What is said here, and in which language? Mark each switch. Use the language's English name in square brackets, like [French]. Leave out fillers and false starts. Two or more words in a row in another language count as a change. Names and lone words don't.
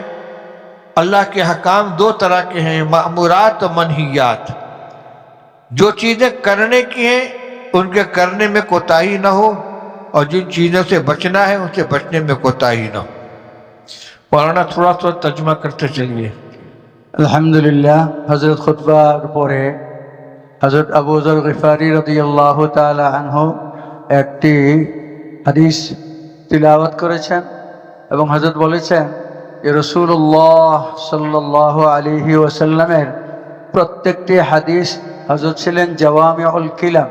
[Urdu] اللہ کے حکام دو طرح کے ہیں، مأمورات و منہیات۔ جو چیزیں کرنے کی ہیں ان کے کرنے میں کوتاہی نہ ہو، اور جن چیزوں سے بچنا ہے ان سے بچنے میں کوتاہی نہ ہو۔ مولانا تھوڑا سا ترجمہ کرتے چلیے۔ [Arabic] الحمد لله. [Bangla] হযরত খুতবার পরে হযরত আবু যর গিফারি [Arabic] رضي الله تعالى عنه [Bangla] একটি হাদিস তিলাওয়াত করেছেন এবং হযরত বলেছেন যে [Arabic] رسول الله صلى الله عليه وسلم [Bangla] প্রত্যেকটি হাদিস হযরত ছিলেন [Arabic] جوامع الكلم.